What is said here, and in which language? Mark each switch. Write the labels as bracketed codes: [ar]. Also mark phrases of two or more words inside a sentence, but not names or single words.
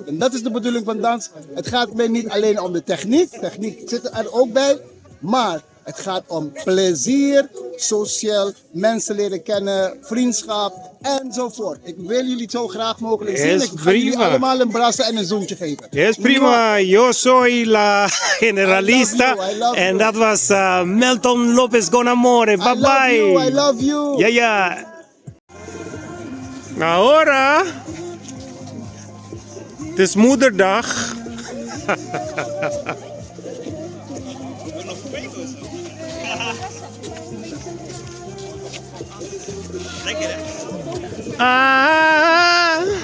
[nl] En dat is de bedoeling van dans. Het gaat mij niet alleen om de techniek. Techniek zit er ook bij. Maar het gaat om plezier, sociaal, mensen leren kennen, vriendschap enzovoort. Ik wil jullie zo graag mogelijk zien. Ik ga jullie allemaal een brassen en een zoentje geven. Yes, prima. [es] Yo soy la generalista. [nl] En dat was Milton Lopez Con Amore. Bye bye. [en] I love you. [nl] Ja, ja. Ahora. Het is moederdag. Ah.